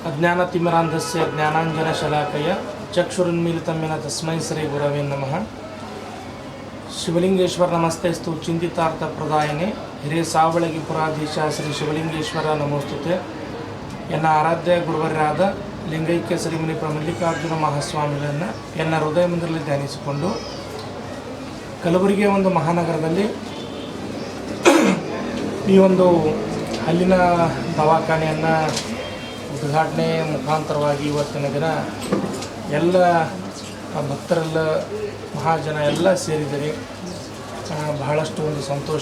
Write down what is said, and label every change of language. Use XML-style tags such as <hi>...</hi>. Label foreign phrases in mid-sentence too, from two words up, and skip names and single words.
<sa>ಅಜ್ಞಾನತಿಮಿರಾಂಧಸ್ಯ ಜ್ಞಾನಾಂಜನಶಲಾಕಯ ಚಕ್ಷುರುನ್ಮೀಲಿತಂ ತಸ್ಮೈ ಶ್ರೀ ಗುರವೇ ನಮಃ. ಶಿವಲಿಂಗೇಶ್ವರ ನಮಸ್ತೆಸ್ತು ಚಿಂತಿತಾರ್ಥ ಪ್ರದಾಯನೆ ಹಿರಿಯ ಸಾವಳಗಿ ಪುರಾಧೀಶ ಶ್ರೀ ಶಿವಲಿಂಗೇಶ್ವರ ನಮೋಸ್ತುತೆ.</sa> <kn>ಎನ್ನ ಆರಾಧ್ಯ ಗುರುವರ್ಯಾದ ಲಿಂಗೈಕ್ಯ ಶ್ರೀಮುನಿ ಮಲ್ಲಿಕಾರ್ಜುನ ಮಹಾಸ್ವಾಮಿಗಳನ್ನು ಎನ್ನ ಹೃದಯ ಮಂದಿರದಲ್ಲಿ ಧ್ಯಾನಿಸಿಕೊಂಡು ಕಲಬುರಗಿಯ ಒಂದು ಮಹಾನಗರದಲ್ಲಿ ಈ ಒಂದು ಹಲ್ಲಿನ ದವಾಖಾನೆಯನ್ನು ಉದ್ಘಾಟನೆ ಮುಖಾಂತರವಾಗಿ ಇವತ್ತಿನ ದಿನ ಎಲ್ಲ ಭಕ್ತರೆಲ್ಲ ಮಹಾಜನ ಎಲ್ಲ ಸೇರಿದರೆ ಬಹಳಷ್ಟು ಒಂದು ಸಂತೋಷ.</kn>